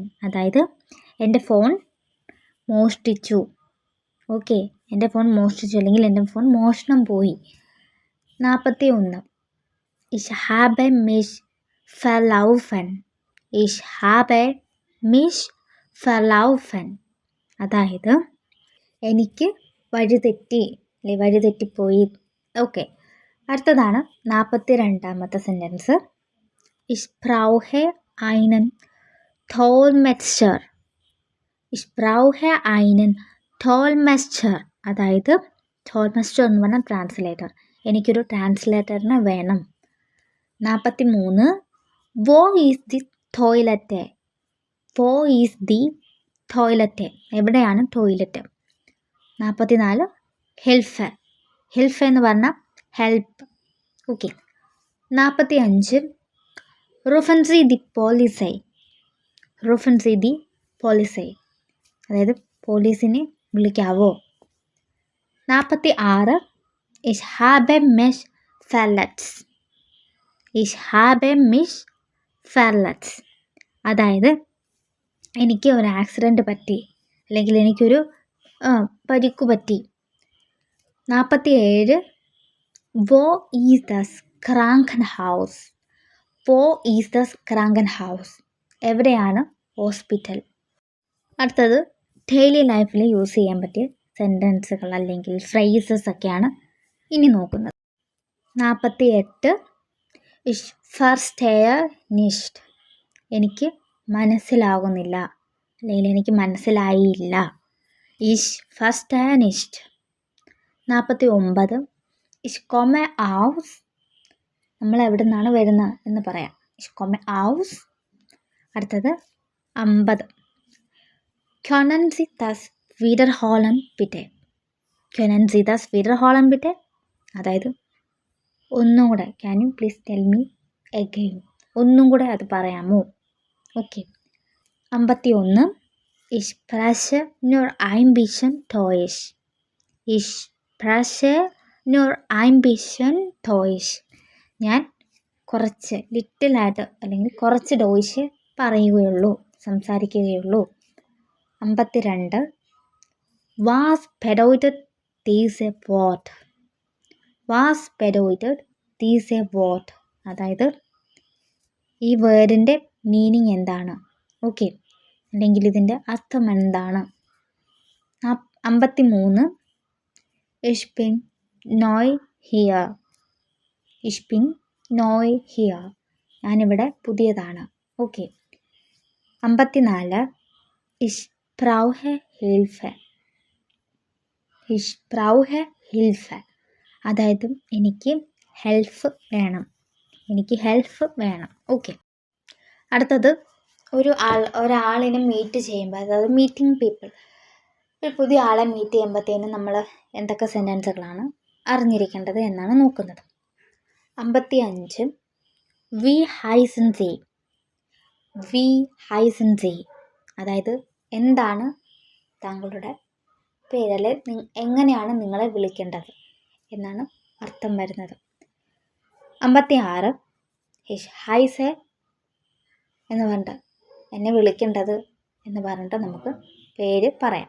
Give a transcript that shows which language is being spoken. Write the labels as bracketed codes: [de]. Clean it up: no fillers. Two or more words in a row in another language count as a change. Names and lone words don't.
[ml] അതായത് എൻ്റെ ഫോൺ മോഷ്ടിച്ചു. ഓക്കെ, എൻ്റെ ഫോൺ മോഷ്ടിച്ചു അല്ലെങ്കിൽ എൻ്റെ ഫോൺ മോഷണം പോയി. 41. [de] Ich habe mich verlaufen. Ich habe mich verlaufen. [ml] അതായത് എനിക്ക് വഴിതെറ്റി അല്ലെങ്കിൽ വഴിതെറ്റിപ്പോയി. ഓക്കെ. അടുത്തതാണ് 42ാമത്തെ സെൻറ്റൻസ്. [de] Ich brauche einen Dolmetscher. Ich brauche einen Dolmetscher. [ml] അതായത് Dolmetscher എന്ന് പറഞ്ഞാൽ ട്രാൻസ്ലേറ്റർ. എനിക്കൊരു ട്രാൻസ്ലേറ്ററിനെ വേണം. 43. [de] Wo ist die Toilette? Wo ist die Toilette? [ml] എവിടെയാണ് ടോയ്ലറ്റ്? 44. Hilfe. Hilfe എന്ന് പറഞ്ഞാൽ ഹെൽപ്പ്. ഓക്കെ. 45. [de] Rufen Sie die Polizei. Rufen Sie die Polizei. [ml] അതായത് പോലീസിനെ വിളിക്കാവോ? 46. [de] Ich habe mich verletzt. Ich habe mich verletzt. [ml] അതായത് എനിക്ക് ഒരു ആക്സിഡൻറ്റ് പറ്റി, അല്ലെങ്കിൽ എനിക്കൊരു പരിക്കു പറ്റി. 47. [de] Wo ist das Krankenhaus? Wo ist das Krankenhaus? [ml] എവിടെയാണ് ഹോസ്പിറ്റൽ? അടുത്തത് [en] daily life [ml] യൂസ് ചെയ്യാൻ പറ്റിയ സെൻറ്റൻസുകൾ അല്ലെങ്കിൽ ഫ്രേസസ് ഒക്കെയാണ് ഇനി നോക്കുന്നത്. 48. [de] Ich verstehe nicht. [ml] എനിക്ക് മനസ്സിലാകുന്നില്ല, അല്ലെങ്കിൽ എനിക്ക് മനസ്സിലായില്ല. [de] Ich verstehe nicht. 49. Ich komme aus. [ml] നമ്മൾ എവിടെ നിന്നാണ് വരുന്നത് എന്ന് പറയാം. [de] Ich komme aus. [ml] അടുത്തത് 50. [de] Können Sie das wiederholen bitte? Können Sie das wiederholen bitte? [ml] അതായത് ഒന്നും കൂടെ, [en] can you please tell me again? [ml] ഒന്നും കൂടെ അത് പറയാമോ? ഓക്കെ. 51. [de] Ich spreche nur ein bisschen Deutsch. Ich spreche nur ein bisschen Deutsch. [ml] ഞാൻ കുറച്ച് ലിറ്റിലായിട്ട് അല്ലെങ്കിൽ കുറച്ച് ഡോയ്ഷ് പറയുകയുള്ളൂ, സംസാരിക്കുകയുള്ളൂ. 52. [de] Was bedeutet diese Wort? Was bedeutet diese Wort? [ml] അതായത് ഈ [en] word meaning [ml] എന്താണ്? ഓക്കെ, അല്ലെങ്കിൽ ഇതിൻ്റെ അർത്ഥം എന്താണ്? 53. [de] Ich bin neu hier. Ich bin neu hier. [ml] ഞാനിവിടെ പുതിയതാണ്. ഓക്കെ. 54. [de] Ich brauche Hilfe. Ich brauche Hilfe. [ml] അതായത് എനിക്ക് ഹെൽപ്പ് വേണം. ഓക്കെ. അടുത്തത് ഒരാളിനെ മീറ്റ് ചെയ്യുമ്പോൾ, അതായത് [en] meeting people, [ml] ഒരു പുതിയ ആളെ മീറ്റ് ചെയ്യുമ്പോഴത്തേനും നമ്മൾ എന്തൊക്കെ സെൻറ്റൻസുകളാണ് അറിഞ്ഞിരിക്കേണ്ടത് എന്നാണ് നോക്കുന്നത്. 55. [de] Wie heißen Sie? Wie heißen Sie? [ml] അതായത് എന്താണ് താങ്കളുടെ പേര്, അല്ലെ എങ്ങനെയാണ് നിങ്ങളെ വിളിക്കേണ്ടത് എന്നാണ് അർത്ഥം വരുന്നത്. 56. [de] Ich heiße [ml] എന്ന് പറഞ്ഞിട്ട്, എന്നെ വിളിക്കേണ്ടത് എന്ന് പറഞ്ഞിട്ട് നമുക്ക് പേര് പറയാം.